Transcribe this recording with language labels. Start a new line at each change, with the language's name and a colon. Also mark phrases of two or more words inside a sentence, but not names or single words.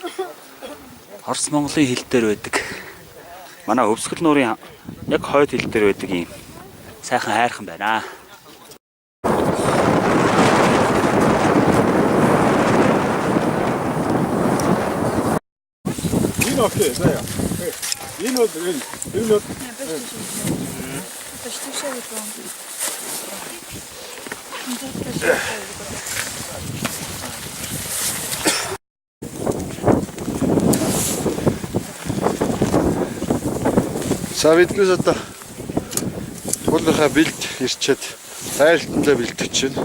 Mongolian: Орос Монголын хил дээр байдаг. Манай өвсгөл нуурын яг хойд хил дээр байдаг юм сайхан хайрхан байна. Энэ окей, заяа. Энэ бол
Russian: Почти все выпало.
Mongolian: За биднээс одоо хуулийнхаа бэлд ирчээд тайлтандаа бэлтгэж байна.